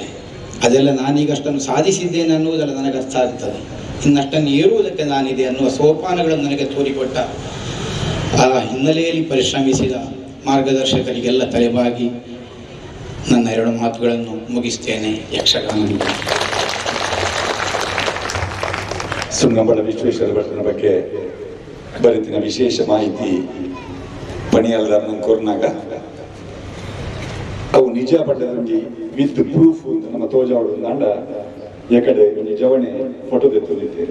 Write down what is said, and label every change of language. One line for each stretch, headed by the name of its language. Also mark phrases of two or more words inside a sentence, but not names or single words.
Kannada: ಅದೆಲ್ಲ ನಾನೀಗ ಅಷ್ಟನ್ನು ಸಾಧಿಸಿದ್ದೇನೆ ಅನ್ನುವುದೆಲ್ಲ ನನಗೆ ಅರ್ಥ ಆಗ್ತದೆ. ಇನ್ನಷ್ಟನ್ನು ಏರುವುದಕ್ಕೆ ನಾನಿದೆ ಅನ್ನುವ ಸೋಪಾನಗಳನ್ನು ನನಗೆ ತೋರಿಕೊಟ್ಟ ಆ ಹಿನ್ನೆಲೆಯಲ್ಲಿ ಪರಿಶ್ರಮಿಸಿದ ಮಾರ್ಗದರ್ಶಕರಿಗೆಲ್ಲ ತಲೆಬಾಗಿ ನನ್ನ 2 ಮಾತುಗಳನ್ನು ಮುಗಿಸ್ತೇನೆ. ಯಕ್ಷಗಾನ
Tulu: ಸುಣ್ಣಂಬಳ ವಿಶ್ವೇಶ್ವರ ಭಟ್ರನ ಬಗ್ಗೆ ಬರೆತಿನ ವಿಶೇಷ ಮಾಹಿತಿ ಪಣಿಯಲ್ದಾರ ಕೊರ್ನಾಗ ಅವು ನಿಜ ಪಡ್ಡದಲ್ಲಿ
English: with proof
Tulu: ಅಂತ ನಮ್ಮ ತೋಜಾವಡು ನಾಂಡ ಎಕಡೆ ನಿಜವಣೆ ಫೋಟೋ ತೆತ್ತುದಿದ್ದೇವೆ.